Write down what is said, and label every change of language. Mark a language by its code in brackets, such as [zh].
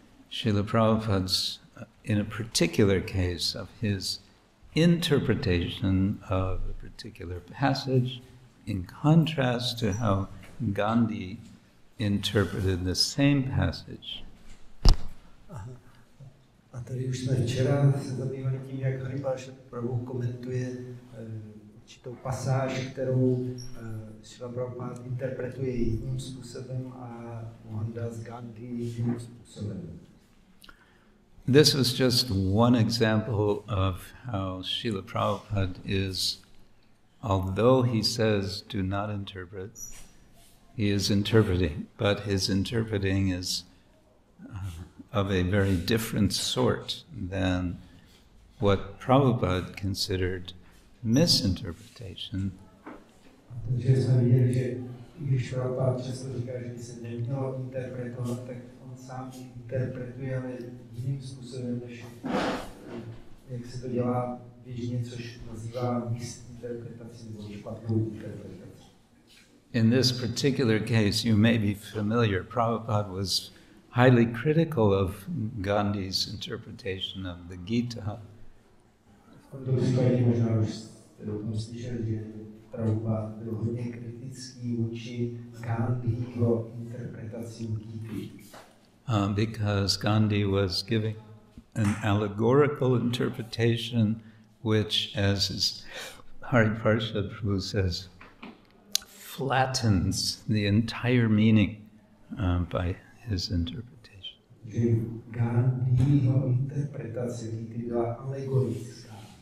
[en] Srila Prabhupada's, in a particular case of his interpretation of a particular passage, in contrast to how Gandhi interpreted the same passage. [cs] A tady už jsme včera se zabývali tím, jak Hrachov Prabhu komentuje určitou pasáž, kterou Srila Prabhupada interpretuje jiným způsobem a Mohandas Gandhi jiným způsobem. [en] This was just one example of how Srila Prabhupada is, although he says do not interpret, he is interpreting, but his interpreting is of a very different sort than what Prabhupada considered misinterpretation. [cs] Takže jsme viděli, že když Prabhupada často říká, že by se nemělo interpretovat, tak on sám interpretuje, ale jiným způsobem, než jak se to dělá běžně, což nazývá misinterpretací nebo špatnou interpretací. [en] In this particular case, you may be familiar, Prabhupada was highly critical of Gandhi's interpretation of the Gita. [cs] V tomto případě možná už jste o tom slyšeli, že Prabhupada byl hodně kritický vůči Gandhiho interpretacím Gity. [en] Because Gandhi was giving an allegorical interpretation which, as his Hari Parshad Prabhu says, flattens the entire meaning by his interpretation. [cs] Že Gandhiho interpretace Gity byla alegorická.